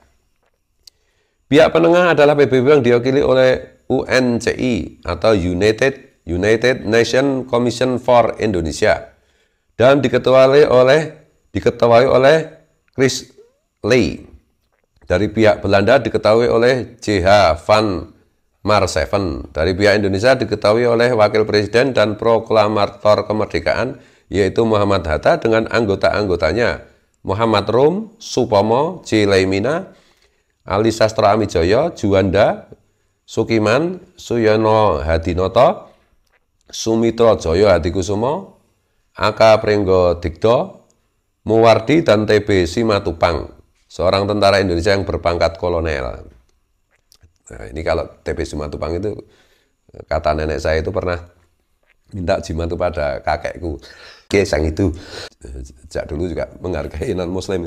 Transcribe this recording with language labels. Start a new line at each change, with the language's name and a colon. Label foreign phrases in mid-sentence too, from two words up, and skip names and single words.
Indonesian: Pihak penengah adalah PBB yang diwakili oleh UNCI atau United Nations Commission for Indonesia dan diketuai oleh Chris Lee. Dari pihak Belanda diketahui oleh J.H. van Marseven. Dari pihak Indonesia diketahui oleh Wakil Presiden dan Proklamator Kemerdekaan yaitu Muhammad Hatta dengan anggota-anggotanya Muhammad Rum, Supomo, J. Laimina, Ali Sastra Amijoyo, Juanda, Sukiman, Suyono Hadinoto, Sumitro Joyo Hadikusumo, Aka Prenggo Digdo, Muwardi, dan TB Simatupang, seorang tentara Indonesia yang berpangkat kolonel. Nah, ini kalau TB Simatupang itu, kata nenek saya itu pernah minta jimat pada kakekku. Kesang itu, sejak dulu juga menghargai non-muslim.